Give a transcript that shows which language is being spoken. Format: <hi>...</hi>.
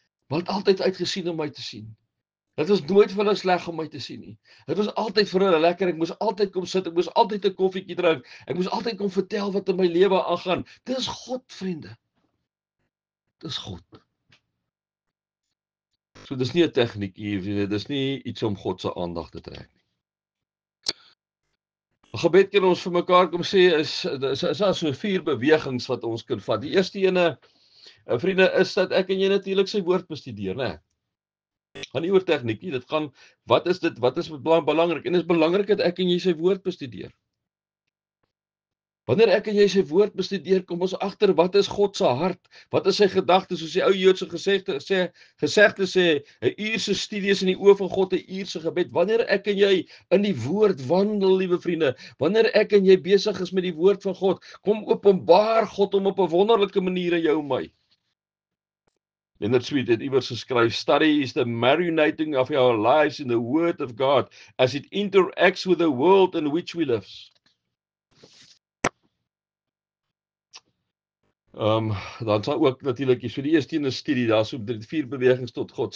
<af>Maar het altyd uitgesien om my te sien. Dit was nooit vir hulle sleg om my te sien nie. Dit was altyd vir hulle lekker, ek moes altyd kom sit, ek moes altyd 'n koffietjie drink, ek moes altyd kom vertel wat in my lewe aangaan. Dis God, vriende. Dis God. So dis nie 'n tegniekie, vriende, dis nie iets om God se aandag te trek nie. Gebed kan ons vir mekaar kom sê is daar so 4 bewegings wat ons kan vat. Die eerste ene, vriende, is dat ek en jy natuurlik sy woord bestudeer, né? Gaan nie oor tegniek nie, dit gaan, wat is belangrik, en dit is belangrik dat ek en jy sy woord bestudeer. Wanneer ek en jy sy woord bestudeer, kom ons agter wat is God se hart, wat is sy gedagtes, soos die ou Joodse gesegde sê, 'n uur se studie is in die oë van God, 'n uur se gebed. Wanneer ek en jy in die woord wandel, liewe vriende, wanneer ek en jy besig is met die woord van God, kom openbaar God hom op 'n wonderlike manier in jou en my. Leonard Sweet het iewers geskryf,</af> <en>"Study is the marinating of our lives in the word of God as it interacts with the world in which we live."</en> <af>Dan sal ook natuurlik, so die eerste een is studie, daar is so 4 bewegings tot God.</af>